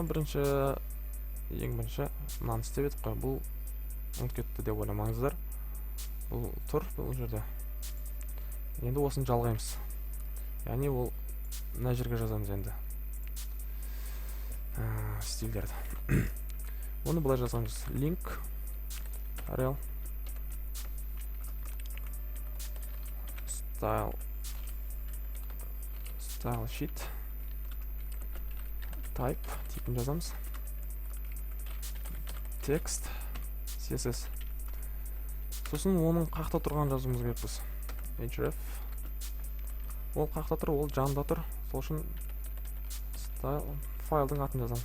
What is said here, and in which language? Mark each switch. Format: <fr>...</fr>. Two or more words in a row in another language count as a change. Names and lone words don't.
<kk>Ең бірінші мынаны істеп едік қой. Бұл ұмытып кетті деп ойламаңыздар. Бұл тұр бұл жерде. Енді осыны жалғаймыз. Яғни ол мына жерге жазамыз енді. Стильдерді. Оны былай жазамыз.</kk> <en>Link, rel, style sheet, type,</en> <kk>типін жазамыз.</kk> <en>Text, CSS.</en> <kk>Сосын оның қақта тұрған жазуымыз керекпіз. href. Ол қақта тұр, ол жанында тұр. Сол үшін файлдың атын жазамыз.</kk>